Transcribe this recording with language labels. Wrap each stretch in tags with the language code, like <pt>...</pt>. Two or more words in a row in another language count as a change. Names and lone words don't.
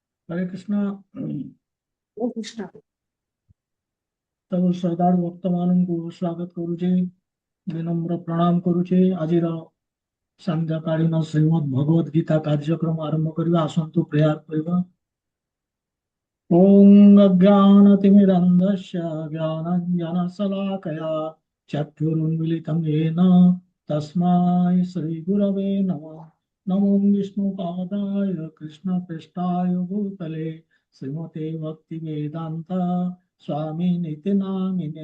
<sa>हरे कृष्ण। ओ कृष्ण।</sa> <or>ତବ ଶ୍ରଦ୍ଧାଳୁ ଭକ୍ତ ମାନଙ୍କୁ ସ୍ୱାଗତ କରୁଛେ, ବିନମ୍ର ପ୍ରଣାମ କରୁଛେ। ଆଜିର ସାନ୍ଧ୍ୟକାଳୀନ ଶ୍ରୀମଦ୍ ଭଗବତ ଗୀତା କାର୍ଯ୍ୟକ୍ରମ ଆରମ୍ଭ କରିବା। ଆସନ୍ତୁ ପ୍ରେୟାର କରିବା।</or> <sa>ओम अज्ञानतिमिरन्धस्य ज्ञानाञ्जनशलाकया चक्षुरुन्मीलितं येन तस्मै श्रीगुरवे नमः। नमो विष्णुपादाय कृष्णपृष्ठाय भूतले श्रीमते भक्तिवेदान्त स्वामिनिति नामिने।</sa>